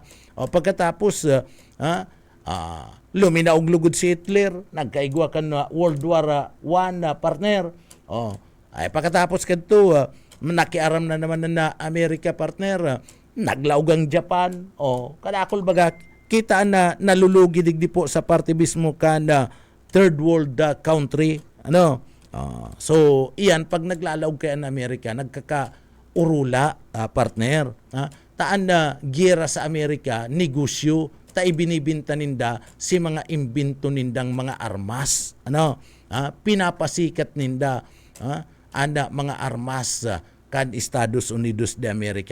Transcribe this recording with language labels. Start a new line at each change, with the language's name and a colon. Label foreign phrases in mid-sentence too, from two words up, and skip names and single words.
Bikol: Pagkatapos luminaog lugod si Hitler, nagkaigwa kan na World War I partner. Ay pagkatapos kadto nakiaram na naman na America, partner, naglaog ang Japan. Kadakol baga kita na nalulugi digdi po sa parte mismo kan
English: third world country.
Bikol: So, iyan, pag naglalaog kay ang Amerika, nagkakaurula, partner. Taan na gira sa Amerika, negosyo, ibinibinta ninda si mga imbento nindang mga armas. Pinapasikat ninda mga armas kan Estados Unidos de America.